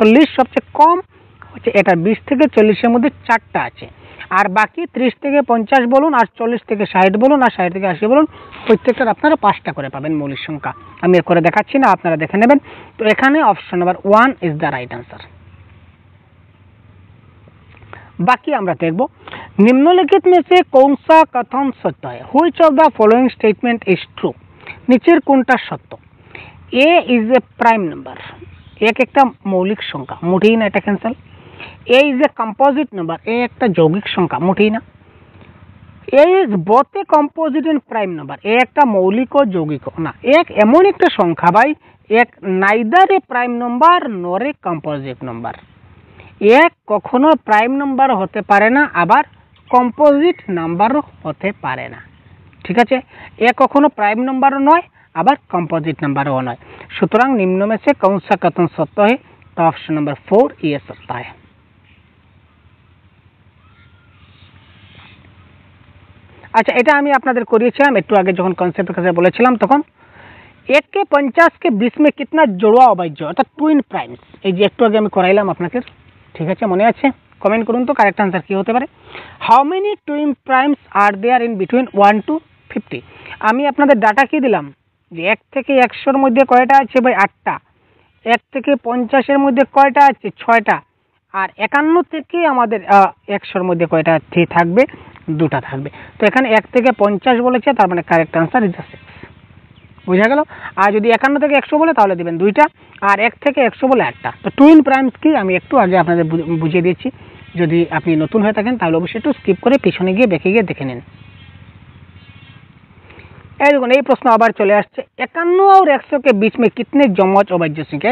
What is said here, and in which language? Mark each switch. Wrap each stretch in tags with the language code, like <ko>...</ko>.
<bn>তো লিস্ট সবচেয়ে কম হচ্ছে এটা, 20 থেকে 40-এর মধ্যে 4টা আছে। আর বাকি 30 থেকে 50 বলুন, আর 40 থেকে 60 বলুন, আর 60 থেকে 80 বলুন, প্রত্যেকটার আপনারা 5টা করে পাবেন মৌলিক সংখ্যা। আমি করে দেখাচ্ছি না, আপনারা দেখে নেবেন। তো এখানে</bn> <en>Option number 1 is the right answer.</en> <hi>बाकी</hi> <bn>আমরা দেখব, নিম্নলিখিত</bn> <hi>में से कौन सा कथन सत्य है?</hi> <en>Which of the following statement is true?</en> <bn>নিচের কোনটা সত্য?</bn> <en>A is a prime number,</en> <bn>এক একটা মৌলিক সংখ্যা, মোটেই না, এটা cancel.</bn> <en>A is a composite number,</en> <bn>এ একটা যৌগিক সংখ্যা, মোটেই না।</bn> <en>A is both a composite and prime number,</en> <bn>এ একটা মৌলিক ও যৌগিক না। এক এমন একটা সংখ্যা ভাই, এক</bn> <en>Neither a prime number nor a composite number.</en> <bn>এক কখনো প্রাইম নাম্বার হতে পারে না, আবার কম্পোজিট নাম্বারও হতে পারে না। ঠিক আছে, এ কখনো প্রাইম নাম্বারও নয়, আবার কম্পোজিট নাম্বারও নয়। সুতরাং নিম্ন</bn> <hi>में से कौन सा कथन सत्य है? तो ऑप्शन नंबर 4 ये सत्य है।</hi> <bn>আচ্ছা, এটা আমি আপনাদের করিয়েছিলাম একটু আগে, যখন কনসেপ্টের কাছে বলেছিলাম, তখন</bn> <hi>1 के 50 के 20 में कितना</hi> <bn>জোড়া অবাহ্য, অর্থাৎ টুইন প্রাইমস। এই যে একটু আগে আমি করাইলাম আপনাকে, ঠিক আছে, মনে আছে? কমেন্ট করুন তো কারেক্ট আনসার কি হতে পারে।</bn> <en>How many twin primes are there in between 1 to 50?</en> <bn>আমি আপনাদের ডাটা কি দিলাম, যে 1 থেকে 100-এর মধ্যে কয়টা আছে ভাই? 8টা। 1 থেকে 50-এর মধ্যে কয়টা আছে? 6টা। আর 51 থেকে আমাদের 100-এর মধ্যে কয়টা থাকবে? 2টা থাকবে। তো এখানে 1 থেকে 50 বলেছে, তার মানে</bn> <en>Correct answer is 6।</en> <bn>বুঝা গেল? আর যদি 51 থেকে 100 বলে তাহলে দিবেন 2টা, আর 1 থেকে 100 বলে 1টা। তো টুইন প্রাইমস কি আমি একটু আগে আপনাদের বুঝিয়ে দিয়েছি। যদি আপনি নতুন হয়ে থাকেন তাহলে অবশ্যই একটু স্কিপ করে পিছনে গিয়ে বেঁকে গিয়ে দেখে নিন। এই দেখুন, এই প্রশ্ন আবার চলে আসছে,</bn> <hi>51 और 100 के बीच में कितने जमज अभाज्य संख्या।</hi>